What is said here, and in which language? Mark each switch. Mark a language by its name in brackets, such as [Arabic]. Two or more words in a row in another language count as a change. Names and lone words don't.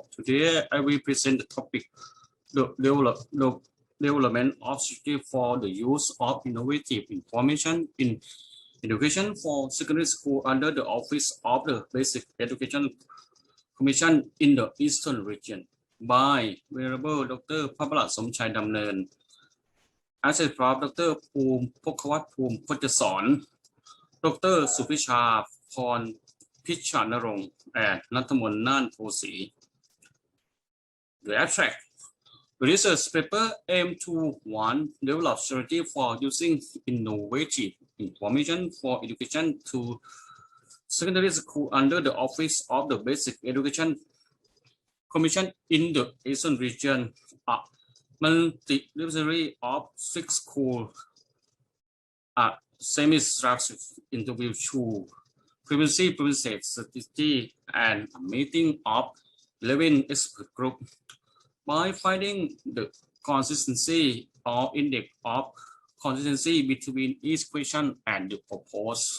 [English] Today, I will present the topic, the development of strategy for the use of innovative information in education for secondary school under the Office of the Basic Education Commission in the Eastern region by Venerable Dr. Prapalad Somchai Damnya, assisted Prof. Dr. Phum Phokawat Phum Photjasorn, Dr. Supisha Phon Pichanarong, and Nathamon Nan Phosi. The abstract. The research paper aimed to 1. Develop strategy for using innovative information for education to secondary school under the Office of the Basic Education Commission in the Eastern region, a multidisciplinary of 6 schools, semi-structured interview to previously presented strategy and a meeting of 11 expert group by finding the consistency or index of consistency between each question and the proposed.